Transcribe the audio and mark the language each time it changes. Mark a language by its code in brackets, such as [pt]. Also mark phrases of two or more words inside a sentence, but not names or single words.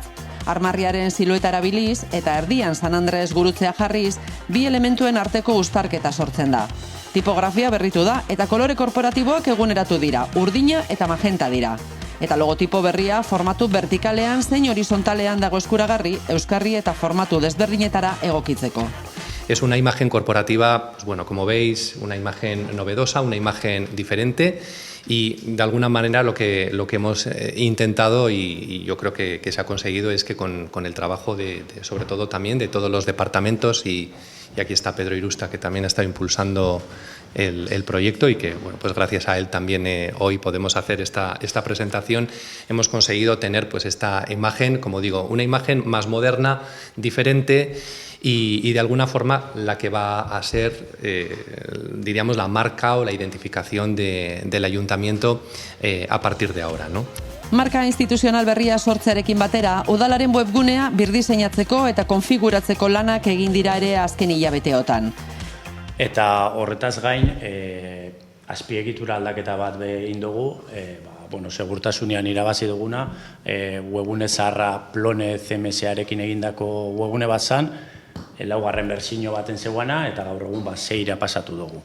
[eu] Armarriaren silueta erabiliz eta erdian San Andres gurutzea jarriz, bi elementuen arteko uztarketa sortzen da. Tipografia berritu da eta kolore korporatiboak eguneratu dira, urdina eta magenta dira. Eta logotipo berria formatu vertikalean zein horizontalean dago eskuragarri, euskarri eta formatu desberdinetara egokitzeko. [es] Es una imagen corporativa, como veis, una imagen novedosa, una imagen diferente y de alguna manera lo que hemos intentado y yo creo que se ha conseguido es que con el trabajo sobre todo también de todos los departamentos y aquí está Pedro Irusta que también ha estado impulsando el proyecto y que pues gracias a él también hoy podemos hacer esta presentación. Hemos conseguido tener pues esta imagen, como digo, una imagen más moderna, diferente y de alguna forma la que va a ser, diríamos, la marca o la identificación del ayuntamiento a partir de ahora, ¿no? [eu] Marka instituzional berria sortzearekin batera, udalaren webgunea birdiseinatzeko eta konfiguratzeko lanak egin dira ere azken hilabeteotan. Eta horretaz gain, azpiegitura aldaketa bat egin dugu, segurtasunean irabazi duguna, webgune zaharra Plone CMS-arekin egindako webgune bat zan, laugarren bertsio baten zegoena eta gaur egun 6 pasatu dugu.